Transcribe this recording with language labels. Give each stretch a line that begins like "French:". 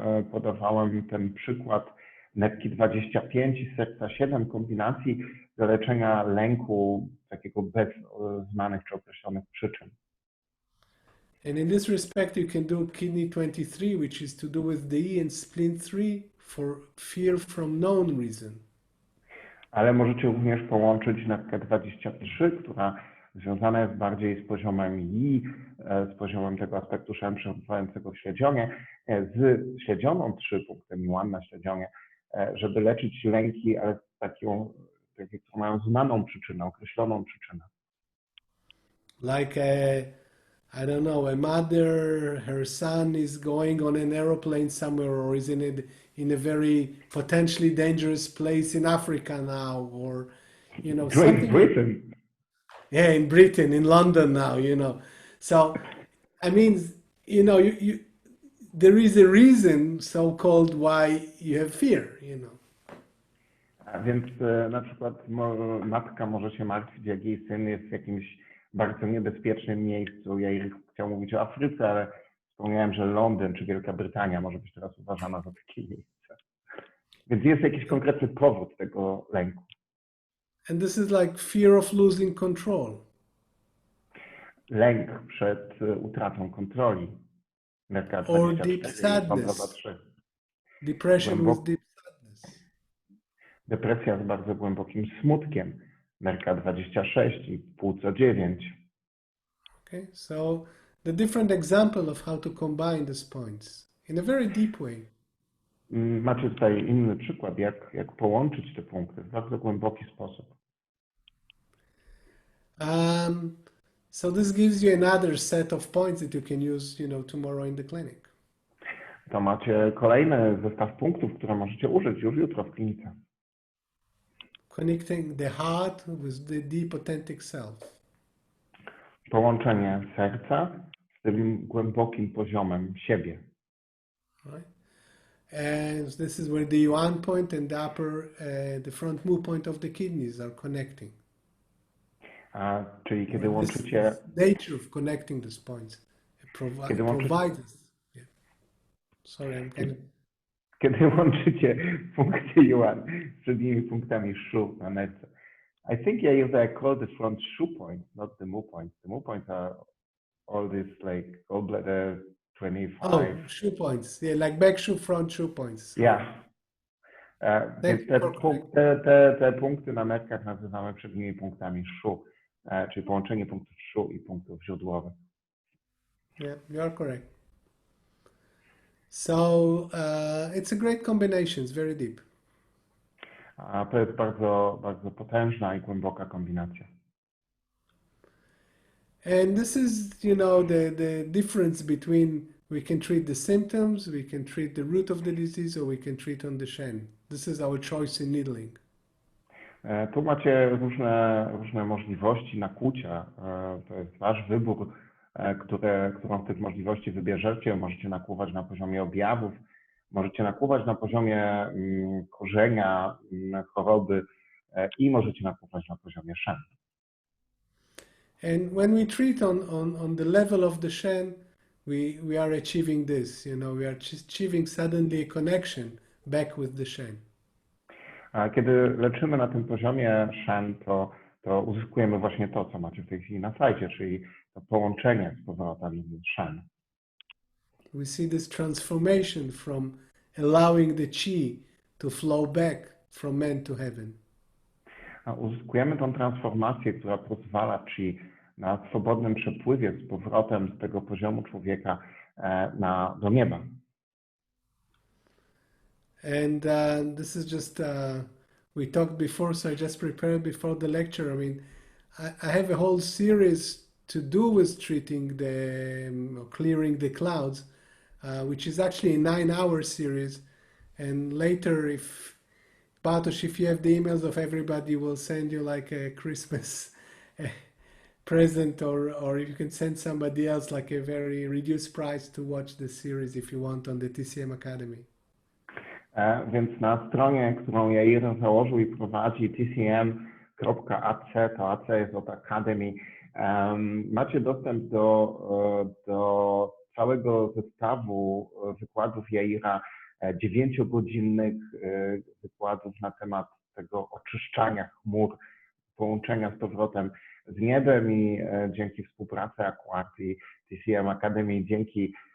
Polish: Podawałem ten przykład nerki 25 i serca 7 kombinacji do leczenia lęku takiego bez znanych czy określonych przyczyn.
English: And in this respect, you can do kidney 23, which is to do with the E and spleen 3 for fear from known reason.
Polish: Ale możecie również połączyć nerkę 23, która związana jest bardziej z poziomem I, z poziomem tego aspektu szen przebywającego w śledzionie, z śledzioną 3 punktem Yuan na śledzionie, żeby leczyć lęki, ale takie, które mają znaną przyczynę, określoną przyczynę.
English: Like I don't know, a mother, her son is going on an aeroplane somewhere or is in a very potentially dangerous place in Africa now, or, something. Britain. Yeah, in Britain, in London now, So, I mean, there is a reason, so-called, why you have fear,
Polish: A więc na przykład matka może się martwić, jak jej syn jest w jakimś bardzo niebezpiecznym miejscu. Ja chciał mówić o Afryce, ale wspomniałem, że Londyn czy Wielka Brytania może być teraz uważana za takie miejsce. Więc jest jakiś konkretny powód tego lęku.
English: And this is like fear of losing control.
Polish: Lęk przed utratą kontroli. Nerka
English: Or deep
Polish: 24 i
English: sadness.
Polish: 3.
English: Depression with deep sadness.
Polish: Depresja z bardzo głębokim smutkiem. Nerka 26 i płuco 9.
English: Okay, so the different example of how to combine these points in a very deep way.
Polish: Macie tutaj inny przykład, jak połączyć te punkty w bardzo głęboki sposób.
English: So this gives you another set of points that you can use, tomorrow in the clinic.
Polish: To macie kolejny zestaw punktów, które możecie użyć już jutro w klinice.
English: Connecting the heart with the deep authentic self.
Polish: Połączenie serca z tym głębokim poziomem siebie.
English: Right? And this is where the yuan point and the the front mu point of the kidneys are connecting.
Polish: Czyli kiedy łączycie...
English: Nature of connecting these points. Provides. Yeah. Sorry, I'm kind of...
Polish: Kiedy łączycie funkcję yuan z przednimi punktami shu na nerce.
English: I think I call the front shu point, not the mu points. The mu points are all this like gallbladder 25. Oh, shu points. Yeah, like back shu, front shu points. Yeah.
Polish: Więc te punkty na nerkach nazywamy przednimi punktami shu, czyli połączenie punktów shu i punktów źródłowych.
English: Yeah, you are correct. So it's a great combination. It's very deep.
Polish: To jest bardzo, bardzo potężna i głęboka kombinacja.
English: And this is, the difference between we can treat the symptoms, we can treat the root of the disease, or we can treat on the shen. This is our choice in needling.
Polish: Tu macie różne możliwości nakłucia. To jest wasz wybór, którą z tych możliwości wybierzecie. Możecie nakłuwać na poziomie objawów, możecie nakłuwać na poziomie korzenia choroby i możecie nakłuwać na poziomie shen.
English: And when we treat on the level of the shen, we are achieving this, we are achieving suddenly a connection back with the shen.
Polish: A kiedy leczymy na tym poziomie shen, to uzyskujemy właśnie to, co macie w tej chwili na slajdzie, czyli to połączenie z powrotem z shen.
English: We see this transformation from allowing the chi to flow back from man to heaven.
Polish: A uzyskujemy tą transformację, która pozwala chi na swobodnym przepływie z powrotem z tego poziomu człowieka do nieba.
English: And this is just, we talked before, so I just prepared before the lecture. I mean, I have a whole series to do with treating clearing the clouds, which is actually a 9-hour series. And later, if Bartosz, if you have the emails of everybody, we'll send you like a Christmas present, or if you can send somebody else like a very reduced price to watch the series if you want on the TCM Academy.
Polish: Więc na stronie, którą Yair założył i prowadzi, tcm.ac, to AC jest od Academy, macie dostęp do całego zestawu wykładów Yaira, 9-godzinnych wykładów na temat tego oczyszczania chmur, połączenia z powrotem z niebem i dzięki współpracy Akuart i TCM Academy, dzięki